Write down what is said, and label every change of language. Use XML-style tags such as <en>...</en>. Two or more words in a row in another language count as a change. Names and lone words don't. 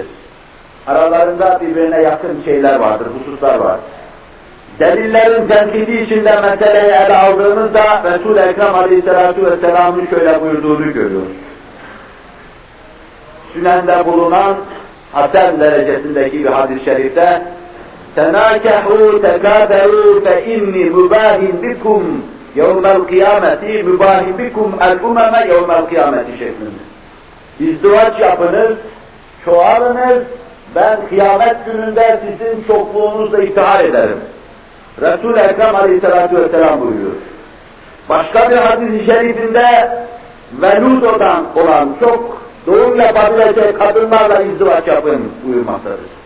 <tr>Aralarında birbirine yakın şeyler vardır, hususlar var. Delillerin tenkidi içinde meseleyi ele aldığımızda Resul-i Ekrem Aleyhisselatü Vesselam'ın şöyle buyurduğunu görüyoruz. Sünende bulunan hasen derecesindeki bir hadis-i şerifte</tr> <ar>تَنَاكَحُوا تَكَاثَرُوا فَاِنِّي مُبَاهٍ بِكُمْ يَوْمَ الْقِيَامَةِ مُبَاهٍ بِكُمْ الْاُمَمَ يَوْمَ الْقِيَامَةِ şeklinde.</ar> <tr>İzdivaç yapınız, çoğalınız, ben kıyamet gününde sizin çokluğunuzla iftihar ederim. Resul-i Ekrem Aleyhisselatü Vesselam buyuruyor. Başka bir hadis-i şerifinde velud olan çok doğum yapabilecek kadınlarla izdivaç yapın buyurmaktadır.</tr>